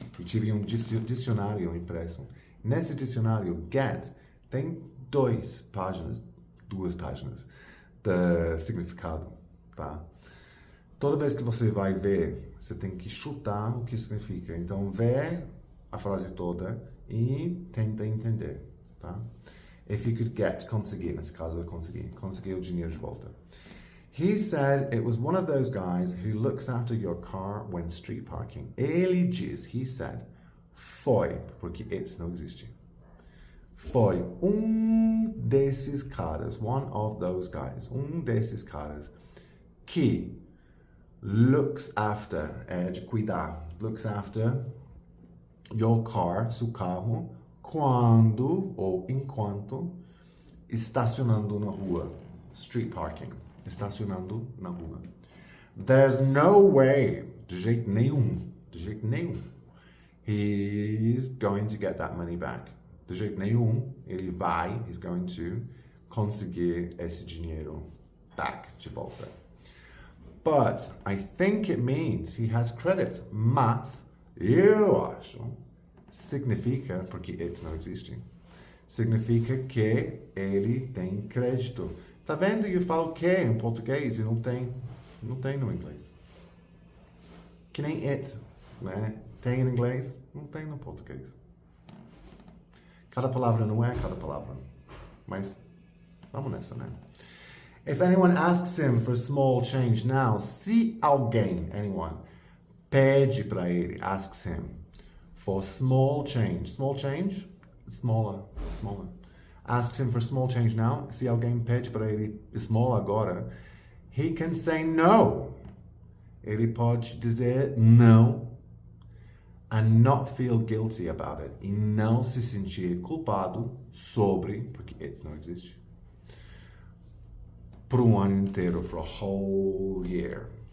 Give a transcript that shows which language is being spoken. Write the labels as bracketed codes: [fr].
[pt] Eu tive um dicionário impresso. Nesse dicionário, get, tem duas páginas de significado, tá? Toda vez que você vai ver, você tem que chutar o que significa. Então, vê a frase toda e tenta entender, tá? [en] If you could get, [pt] conseguir, nesse caso eu consegui o dinheiro de volta. [en] He said it was one of those guys who looks after your car when street parking. [pt] Ele diz, [en] he said, [pt] foi, porque it não existe. Foi desses caras, [en] one of those guys, [pt] desses caras que [en] looks after, [pt] é de cuidar, [en] looks after your car, [pt] seu carro, quando ou enquanto estacionando na rua. [en] Street parking. [pt] Estacionando na rua. [en] There's no way, [pt] de jeito nenhum, [en] he's going to get that money back. [pt] De jeito nenhum, [en] he's going to [pt] conseguir esse dinheiro back, de volta. [en] But I think it means he has credit. [pt] Mas eu acho significa, porque it não existe, significa que ele tem crédito. Tá vendo? Eu falo que em português e não tem no inglês. Que nem it, né? Tem em inglês, não tem no português. Cada palavra não é cada palavra. Mas vamos nessa, né? [en] If anyone asks him for small change now, [pt] se alguém, [en] anyone, [pt] pede para ele, [en] asks him for small change, smaller, asks him for small change now, [pt] se alguém pede para ele [en] small [pt] agora, [en] he can say no. [pt] Ele pode dizer não [en] and not feel guilty about it, [pt] e não se sentir culpado sobre, porque it não existe, por um ano inteiro, [en] for a whole year.